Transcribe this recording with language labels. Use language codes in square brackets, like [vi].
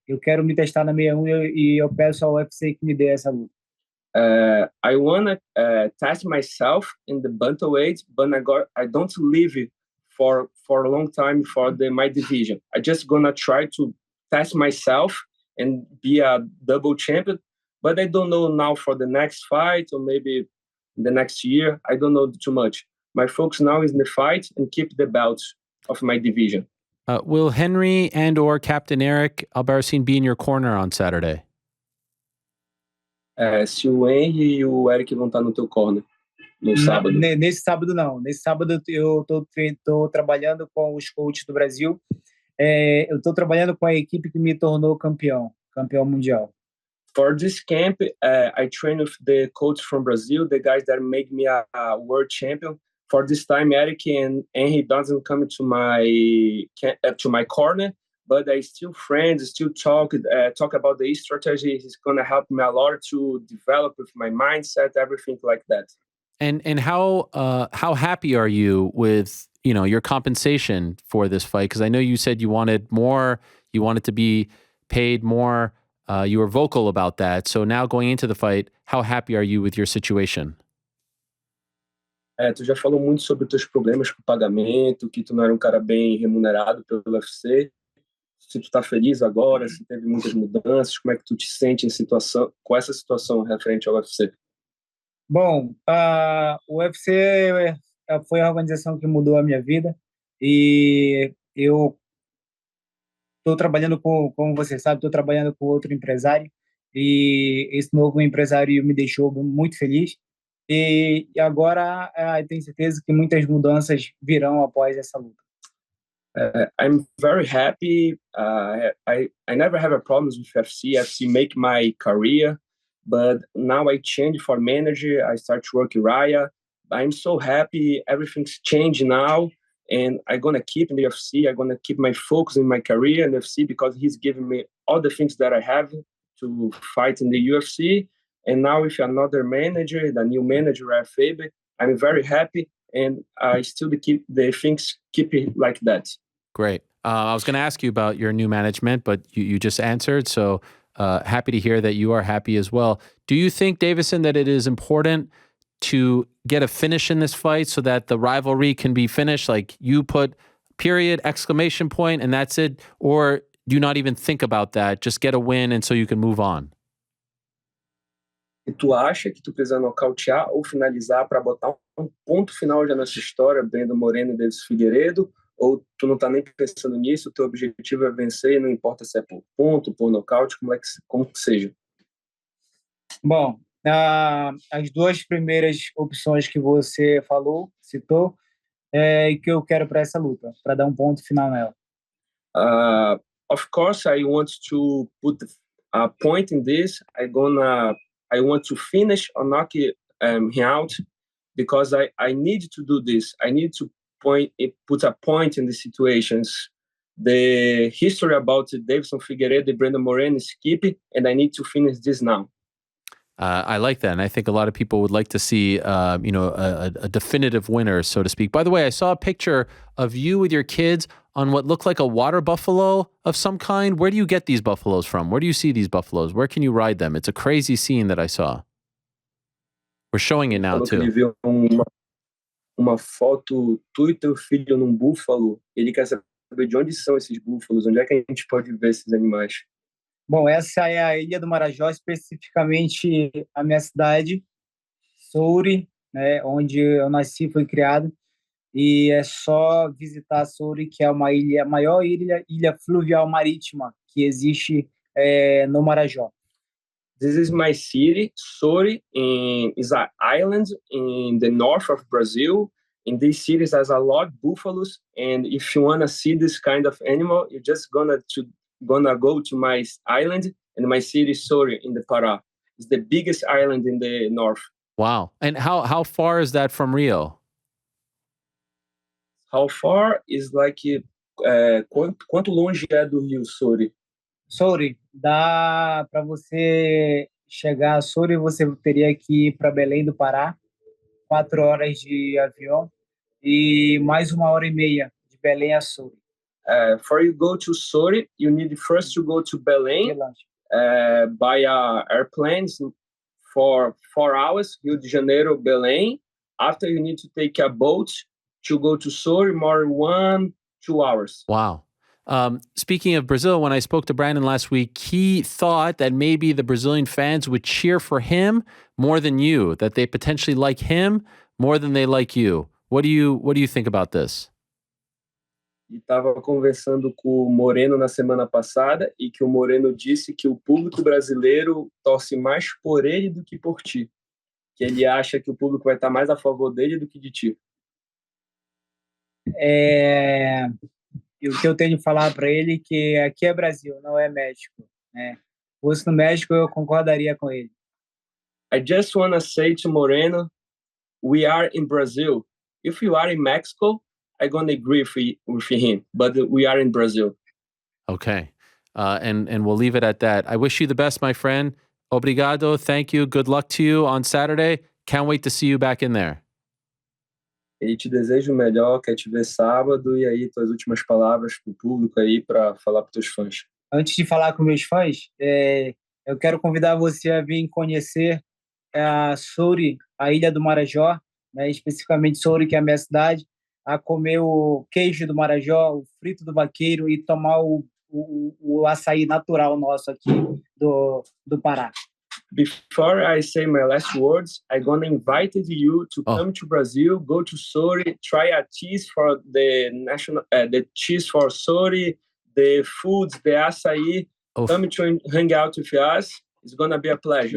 [pt] Eu quero me testar na 61 e eu peço ao UFC que me dê essa luta. [en] I wanna test myself in the bantamweight, but I don't live for a long time for my division. I just gonna try to test myself and be a double champion, but I don't know now for the next fight or maybe the next year. I don't know too much. My focus now is in the fight and keep the belts of my division. Will Henry and or Captain Eric Albarracin be in your corner on Saturday? [pt] Se o Henry e o Eric vão estar no teu corner no sábado. Nesse sábado não. Nesse sábado eu tô trabalhando com os coaches do Brasil. Eu estou trabalhando com a equipe que me tornou campeão mundial. [en] For this camp, I train with the coach from Brazil, the guys that make me a world champion. For this time, Eric and Henry doesn't come to my corner, but I still friends, still talk about the strategy. He's gonna help me a lot to develop with my mindset, everything like that. And how happy are you with your compensation for this fight? Because I know you said you wanted more, you wanted to be paid more. You were vocal about that. So now going into the fight, how happy are you with your situation? [pt] Tu já falou muito sobre os teus problemas com o pagamento, que tu não era um cara bem remunerado pelo UFC. Se tu tá feliz agora, se teve muitas mudanças, como é que tu te sente com essa situação referente ao UFC? Bom, o UFC foi a organização que mudou a minha vida e eu estou trabalhando como você sabe, estou trabalhando com outro empresário e esse novo empresário me deixou muito feliz e agora tenho certeza que muitas mudanças virão após essa luta. [en] I'm very happy. I never have a problems with UFC. UFC make my career, but now I change for manager. I start to work Raya. I'm so happy. Everything's changed now. And I'm going to keep in the UFC. I'm going to keep my focus in my career in the UFC because he's giving me all the things that I have to fight in the UFC. And now with another manager, the new manager, I favor, I'm very happy. And I still keep the things keep it like that. Great. I was going to ask you about your new management, but you just answered. So happy to hear that you are happy as well. Do you think, Deiveson, that it is important to get a finish in this fight so that the rivalry can be finished? Like you put period, exclamation point, and that's it? Or do you not even think about that? Just get a win and so you can move on? [pt] E tu acha que tu precisa nocautear ou finalizar para botar ponto final já nessa história, Brandon Moreno e Deiveson Figueiredo? Ou tu não tá nem pensando nisso, o teu objetivo é vencer, não importa se é por ponto, por nocaute, como que seja? Bom, as duas primeiras opções que você citou, e que eu quero para essa luta, para dar ponto final nela. [en] Of course, I want to put a point in this. I want to finish or knock him out because I need to do this. I need to put a point in the situations. The history about Deiveson Figueiredo and Brandon Moreno is keep, and I need to finish this now. I like that, and I think a lot of people would like to see, a definitive winner, so to speak. By the way, I saw a picture of you with your kids on what looked like a water buffalo of some kind. Where do you get these buffaloes from? Where do you see these buffaloes? Where can you ride them? It's a crazy scene that I saw. We're showing it now, too. [pt] Ele viu uma foto, tu e teu filho num búfalo. Ele quer saber de onde são esses búfalos, onde é que a gente pode ver esses animais. Bom, essa é a Ilha do Marajó, especificamente a minha cidade, Souri, né, onde eu nasci e fui criado. E é só visitar Souri, que é a maior ilha fluvial marítima que existe no Marajó. [en] This is my city. Souri is an island in the north of Brazil. In these cities, there's a lot of buffaloes. And if you want to see this kind of animal, you're just gonna go to my island, and my city is Souri in the Pará. It's the biggest island in the north. Wow. And how far is that from Rio? How far is like [pt] quanto longe é do Rio, Souri? Souri, dá para você chegar a Souri, você teria que ir para Belém do Pará, 4 horas de avião e mais 1h30 de Belém a Souri. [en] For you go to Souri, you need first to go to Belém by airplanes for 4 hours, Rio de Janeiro, Belém. After you need to take a boat to go to Souri, more 1-2 hours. Wow. Speaking of Brazil, when I spoke to Brandon last week, he thought that maybe the Brazilian fans would cheer for him more than you, that they potentially like him more than they like you. What do you think about this? [pt] e estava conversando com o Moreno na semana passada e que o Moreno disse que o público brasileiro torce mais por ele do que por ti. Que ele acha que o público vai estar mais a favor dele do que de ti. E o que eu tenho de falar para ele é que aqui é Brasil, não é México, né? Se fosse no México, eu concordaria com ele. [en] I just want to say to Moreno, we are in Brazil. If you are in Mexico, I'm going to agree with him, but we are in Brazil. Okay. And we'll leave it at that. I wish you the best, my friend. Obrigado. Thank you. Good luck to you on Saturday. Can't wait to see you back in there. [pt] Ele te deseja o melhor, quer te ver sábado, e aí tuas últimas palavras pro público aí para falar para teus fãs. Antes de falar com meus fãs, eu quero convidar você a vir conhecer a Souri, a Ilha do Marajó, né, especificamente Souri, que é a minha cidade, a comer o queijo do Marajó, o frito do vaqueiro e tomar o açaí natural nosso aqui do Pará. [en] Before I say my last words, I'm gonna invite you to come to Brazil, go to Souri, try a cheese for the the cheese for Souri, the foods, the açaí. Come to hang out with us. It's gonna be a pleasure.